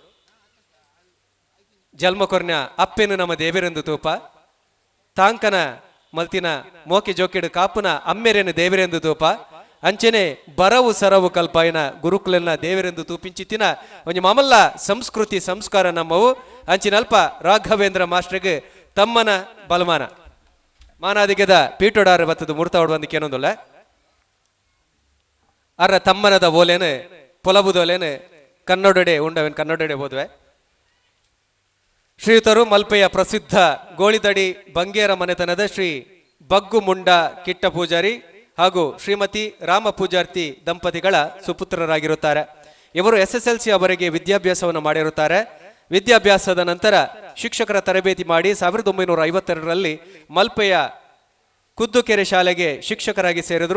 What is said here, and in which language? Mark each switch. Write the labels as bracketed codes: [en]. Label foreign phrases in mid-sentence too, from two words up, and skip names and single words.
[tcy] ಜಲ್ಮಕೊರ್ನ ಅಪ್ಪೆನು ನಮ್ಮ ದೇವರೆಂದು ತೂಪ ತಾಂಕನ ಮಲ್ತಿನ ಮೋಕೆ ಜೋಕೆಡು ಕಾಪುನ ಅಮ್ಮೆರೆನು ದೇವರೆಂದು ತೂಪ ಅಂಚನೆ ಬರವು ಸರವು ಕಲ್ಪಾಯನ ಗುರುಕುಲನ ದೇವರೆಂದು ತೂಪಿಂಚಿತ್ತಿನ ಒಂಜಿ ಮಾಮಲ್ಲ ಸಂಸ್ಕೃತಿ ಸಂಸ್ಕಾರ ನಮ್ಮವು ಅಂಚಿನಲ್ಪ ರಾಘವೇಂದ್ರ ಮಾಸ್ಟರ್ಗೆ ತಮ್ಮನ ಬಲಮಾನ ಮಾನಾದಿಗೆದ ಪೀಟೋಡಾರ ಬತ್ತದು ಮುರ್ತಾವಡು ಬಂದಕ್ಕೆ ಏನೊಂದುಲ್ಲ ಅರ ತಮ್ಮನದ ಓಲೇನು ಪೊಲಬುದೋಲೇನು ಕನ್ನಡಡೆ ಉಂಡವೇನು ಕನ್ನಡಡೆ ಹೋದ್ವೆ [kn] ಶ್ರೀಯುತರು ಮಲ್ಪೆಯ ಪ್ರಸಿದ್ಧ ಗೋಳಿದಡಿ ಬಂಗೇರ ಮನೆತನದ ಶ್ರೀ ಬಗ್ಗು ಮುಂಡ ಕಿಟ್ಟ ಪೂಜಾರಿ ಹಾಗೂ ಶ್ರೀಮತಿ ರಾಮ ಪೂಜಾರ್ತಿ ದಂಪತಿಗಳ ಸುಪುತ್ರರಾಗಿರುತ್ತಾರೆ. ಇವರು SSLC ಅವರಿಗೆ ವಿದ್ಯಾಭ್ಯಾಸವನ್ನು ಮಾಡಿರುತ್ತಾರೆ. ವಿದ್ಯಾಭ್ಯಾಸದ ನಂತರ ಶಿಕ್ಷಕರ ತರಬೇತಿ ಮಾಡಿ 1952ರಲ್ಲಿ ಮಲ್ಪೆಯ ಕುದ್ದುಕೆರೆ ಶಾಲೆಗೆ ಶಿಕ್ಷಕರಾಗಿ ಸೇರಿದರು.